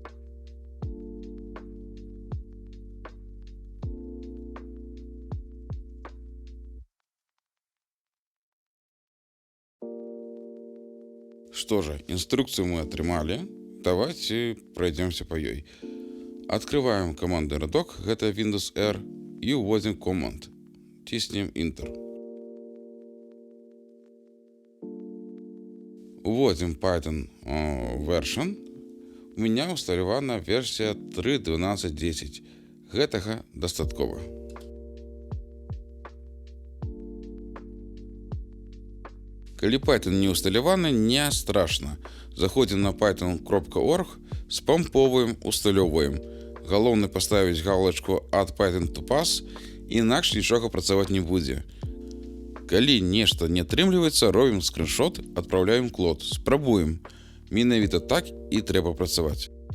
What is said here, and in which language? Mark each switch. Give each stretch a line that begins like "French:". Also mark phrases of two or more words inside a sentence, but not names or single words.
Belarusian: Што ж, інструкцыю мы атрымалі.
Russian: Давайте пройдемся по ёй. Открываем командный
Belarusian: радок, гэта Windows R, і уводзім команд. Ціснем Enter. Уводзім
English: Python version.
Russian: У меня
Belarusian: усталявана версія 3.12.10. Гэтага дастаткова. Калі Python не усталяваны, не страшна. Заходзім на python.org, спамповуем, усталёўваем. Галоўна паставіць галочку
English: Add Python to Pass,
Belarusian: інакш нічога працаваць не будзе. Калі нешта не атрымліваецца, робім скриншот, адпраўляем Клод, спрабуем. Менавіта так і трэба працаваць.